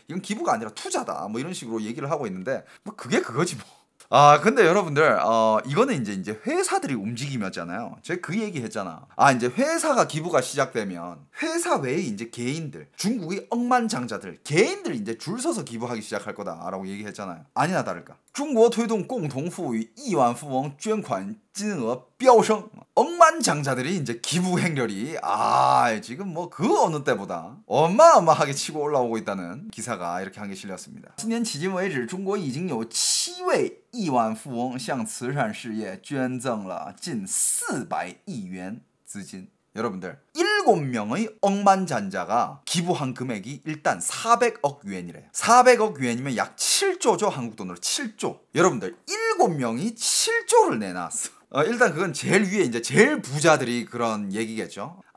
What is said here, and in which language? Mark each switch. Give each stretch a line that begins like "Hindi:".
Korean: 이건 기부가 아니라 투자다. 뭐 이런 식으로 얘기를 하고 있는데 뭐 그게 그거지 뭐. 근데 여러분들 이거는 이제 회사들이 움직임이었잖아요. 제가 그 얘기 했잖아. 이제 회사가 기부가 시작되면 회사 외에 이제 개인들, 중국의 억만장자들, 개인들 이제 줄 서서 기부하기 시작할 거다라고 얘기했잖아요. 아니나 다를까.
Chinese: 中国推动共同富裕亿万富翁捐款金额飙升.
Korean: 억만장자들이 이제 기부 행렬이 지금 뭐 그 어느 때보다 어마어마하게 치고 올라오고 있다는 기사가 이렇게 한 개 실렸습니다.
Chinese: 今年迄今为止，中国已经有7位亿万富翁向慈善事业捐赠了近400亿元资金.
Korean: 여러분들 7명의 억만장자가 기부한 금액이 일단 400억 유엔이래요. 400억 유엔이면 약 7조죠. 한국 돈으로 7조. 여러분들 7명이 7조를 내놨어. 일단 그건 제일 위에 이제 제일 부자들이 그런 얘기겠죠.